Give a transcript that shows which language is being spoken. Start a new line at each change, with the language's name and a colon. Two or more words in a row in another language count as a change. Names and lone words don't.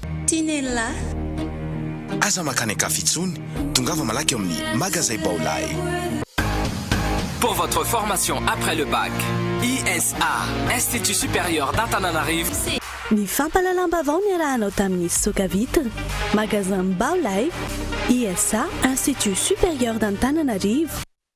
Malagasy: Tinella. Aza makany kafitsony, tongava malaky amin'ny magasin Baolay.
French: Pour votre formation après le bac, ISA, Institut supérieur d'Antananarivo.
Malagasy: ny fampalalam-bavao niarahanao tamin'ny Sokavitra, magasin Baolay, ISA, Institut supérieur d'Antananarivo.